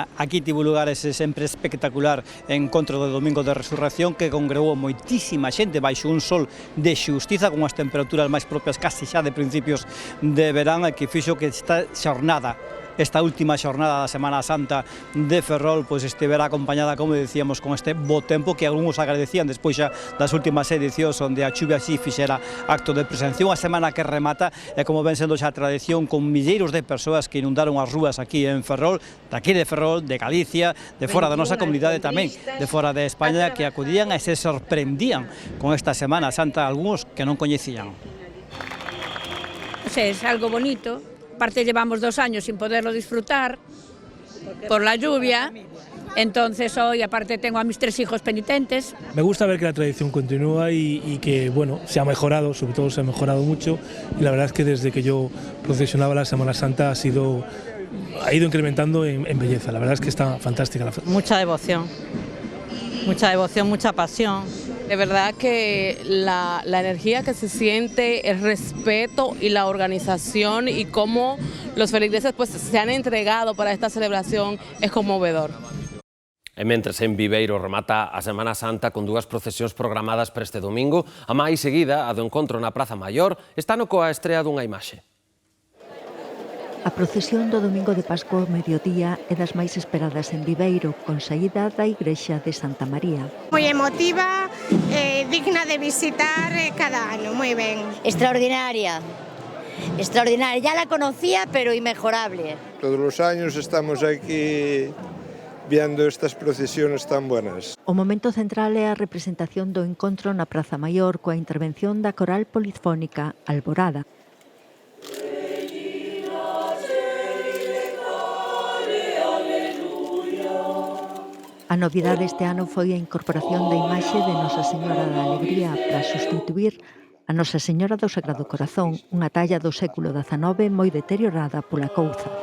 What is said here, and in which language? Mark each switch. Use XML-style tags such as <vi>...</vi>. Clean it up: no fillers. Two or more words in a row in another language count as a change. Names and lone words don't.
<gl>Aquí tivo lugar ese sempre espectacular encontro do domingo de Resurrección que congregou moitísima xente baixo un sol de xustiza con as temperaturas máis propias casi xa de principios de verán e que fixo que esta xornada, esta última xornada da Semana Santa de Ferrol, pois estiverá acompañada, como decíamos, con este bo tempo que algúns agradecían despois xa das últimas edicións onde a chuvia así fixera acto de presención. A semana que remata e como ven sendo xa tradición con milleiros de persoas que inundaron as rúas aquí en Ferrol, daqui de Ferrol, de Galicia, de fora da nosa comunidade tamén, de fora de España, que acudían e se sorprendían con esta Semana Santa, algúns que non coñecían.</gl> <es>Es algo bonito. Aparte llevamos 2 años sin poderlo disfrutar por la lluvia, entonces hoy aparte tengo a mis 3 hijos penitentes. Me gusta ver que la tradición continúa y que bueno, se ha mejorado, sobre todo se ha mejorado mucho, y la verdad es que desde que yo procesionaba la Semana Santa ha ido incrementando en belleza. La verdad es que está fantástica la fecha. Mucha devoción, mucha pasión. De verdad que la energía que se siente, el respeto y la organización y cómo los feligreses pues, se han entregado para esta celebración es conmovedor.</es> <gl>E mentres en Viveiro remata a Semana Santa con 2 procesións programadas para este domingo, a máis seguida, a do encontro na Praza Maior, está no coa estrea dunha imaxe. A procesión do domingo de Pascua ao mediodía é das máis esperadas en Viveiro, con saída da igrexa de Santa María. Moi emotiva, digna de visitar cada ano, moi ben. Extraordinaria, extraordinaria.</gl> <es>Ya la conocía, pero inmejorable. Todos los años estamos aquí viendo estas procesiones tan buenas.</es> <gl>O momento central é a representación do encontro na Praza Maior coa intervención da coral polifónica Alborada. A novidade este ano foi a incorporación da imaxe de Nosa Señora da Alegría para sustituir a Nosa Señora do Sagrado Corazón, unha talla do século XIX moi deteriorada pola couza.</gl>